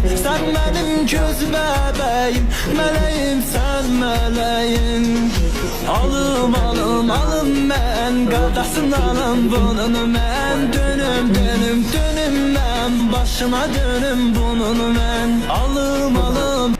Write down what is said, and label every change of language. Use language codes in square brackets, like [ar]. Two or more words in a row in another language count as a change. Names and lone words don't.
[tr] Sen benim göz bebeğim, meleğim sen meleğim. [az] Alım ben qadasındanım. Bunun mən dönüm mən başına dönüm. Bunun mən alım